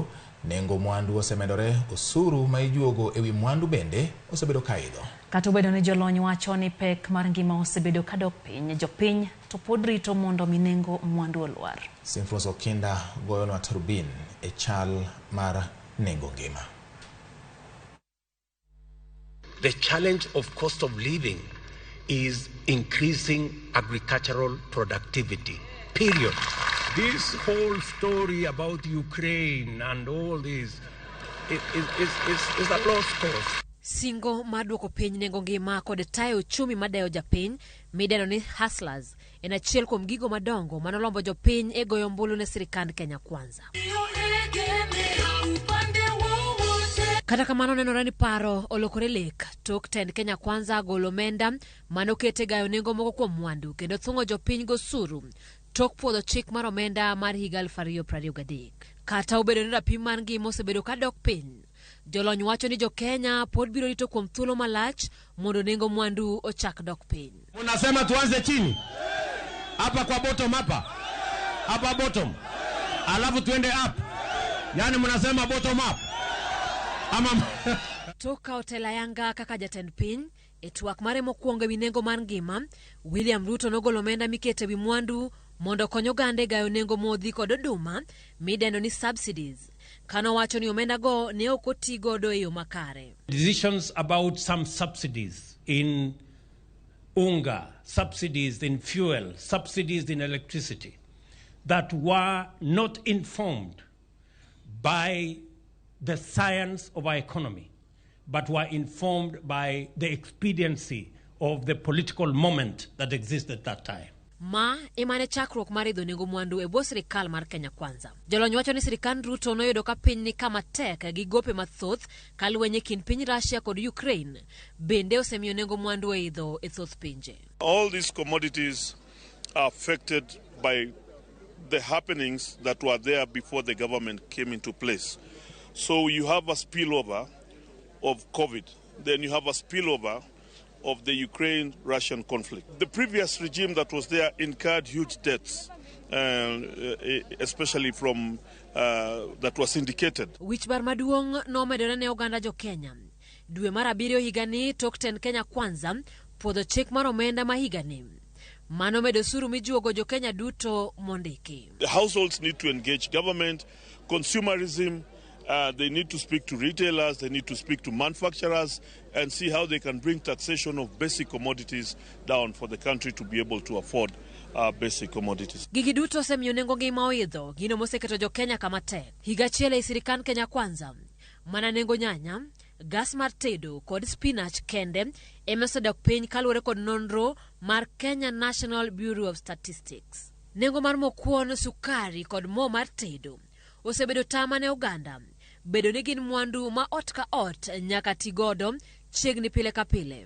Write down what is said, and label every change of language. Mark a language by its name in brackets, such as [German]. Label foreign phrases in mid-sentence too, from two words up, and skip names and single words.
[Luo (Kenya and Tanzania)] Nengo mwandu osemedore, osuru ma ijuogo ewi mwandu bende osebedo kaidho. Kata obedo ni jolony wacho ni pek mar ngima osebedo kadok piny, jopiny to pod rito mondo minengo mwandu olwar. Sinfros Okinda goyonwa turbin e chal mar nengo ngima. [English] The challenge of cost of living is increasing agricultural productivity, period. This whole story about Ukraine and all this is a lost cause. [Luo (Kenya and Tanzania)] Singo maduoko piny nengo ngima kod tayo uchumi madayo japiny mideno ni hustlers en achiel kuom gigo madongo manolombo jopiny e goyo ombulu ne sirikand Kenya Kwanza. Kata kamano nenore ni paro olokore lek tok tend Kenya Kwanza golo omenda manokete gayo nengo moko kuom mwandu kendo thungo jopiny gosuru tok puodho chik mar omenda mar higa 2023. Kata obedo ni rapim mar ngima osebedo ka dok piny, jolony wacho ni jo-Kenya pod biro rito kuom thuolo malach mondo nengo mwandu ochak dok piny. [Swahili] Unasema tuanze chini hapa kwa bottom hapa bottom alafu tuende up, yani mnasema [English] bottom up [Swahili] ama [Luo (Kenya and Tanzania)] toka hotela yanga kaka jatend piny e twak mare mokwongo ewi nengo mar ngima, William Ruto nogolo omenda mikete wi mwandu mondo konyo gande gayo nengo modhi kod oduma midendo ni subsidies. Kano wacho ni omenda go ne ok oti godo e yo makare. [English] Decisions about some subsidies in unga, subsidies in fuel, subsidies in electricity that were not informed by the science of our economy, but were informed by the expediency of the political moment that existed at that time. [Luo (Kenya and Tanzania)] Ma imane chakruok mar idho nengo mwandu e bwo sirikal mar Kenya Kwanza. Jolony wacho ni sirikand Ruto noyudo ka piny ni kama tek gi gope mathoth kaluwenye kin piny Russia kod Ukraine bende osemiyo nengo mwandu e idho e thoth pinje. [English] All these commodities are affected by the happenings that were there before the government came into place. So you have a spillover of COVID, then you have a spillover of the Ukraine-Russian conflict. The previous regime that was there incurred huge debts, especially from that was syndicated. [Luo (Kenya and Tanzania)] Wich bar maduong' nomedore ne oganda jo-Kenya. Dwe mar abiriyo higani tok tend Kenya Kwanza puodho chik mar omenda ma higani. Mano medo suru mijuogo jo-Kenya duto mondiki. [English] The households need to engage government, consumerism. They need to speak to retailers, they need to speak to manufacturers and see how they can bring taxation of basic commodities down for the country to be able to afford basic commodities. [Luo (Kenya and Tanzania)] Gigi duto semiyo nengo ngima oidho, gino moseketo jo-Kenya kama tek. Higa achiel e sirikand Kenya Kwanza, mana nengo nyanya, gas mar tedo kod spinach kende emesedok piny kaluwore kod nonro mar Kenya National Bureau of Statistics. Nengo mar mokwon, sukari kod mo mar tedo osebedo tama ne oganda bedo ni gin mwandu ma ot ka ot nyaka tigodo chiegni pile ka pile.